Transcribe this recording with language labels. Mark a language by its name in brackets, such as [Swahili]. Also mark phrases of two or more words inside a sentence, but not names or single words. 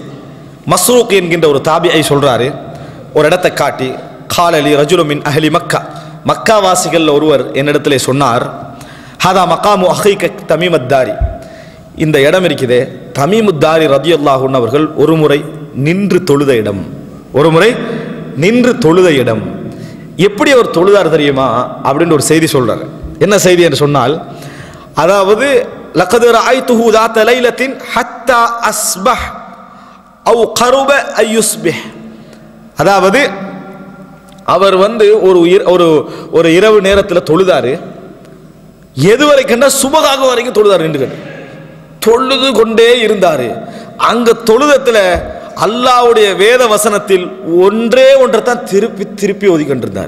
[Tamil] மஸ்ரூக் என்கின்ற ஒரு தாபியை சொல்றாரு, ஒரு இடத்தை காட்டி, [Arabic] قال لي رجل من أهل مكة, [Tamil] மக்கா வாசிகள் ஒருவர் என்னிடத்திலே சொன்னார், [Arabic] هذا مقام أخيك تميم الداري, [Tamil] இந்த இடம் இருக்குதே தமீமுத் தாரி [Arabic] رضي الله عنه [Tamil] அவர்கள் ஒரு முறை நின்று தொழுத இடம், ஒரு முறை நின்று தொழுத இடம். எப்படி அவர் தொழுதார் தெரியுமா அப்படின்னு ஒரு செய்தி சொல்றாரு. என்ன செய்தி என்று சொன்னால், அதாவது [Arabic] لقد رأيته ذات ليلة حتى أصبح أو قرب أن يصبح, [Tamil] அதாவது அவர் ஒரு இரவு நேரத்தில் தொழுதாரு, எதுவரை கண்டா சுபகாக வரைக்கும் தொழுதாரு, நின்று தொழுது கொண்டே இருந்தாரு. அங்க தொழுதத்துல அல்லாஹ்வுடைய வேத வசனத்தில் ஒன்றே ஒன்றைத்தான் திருப்பி திருப்பி ஓதி கொண்டிருந்தாரு.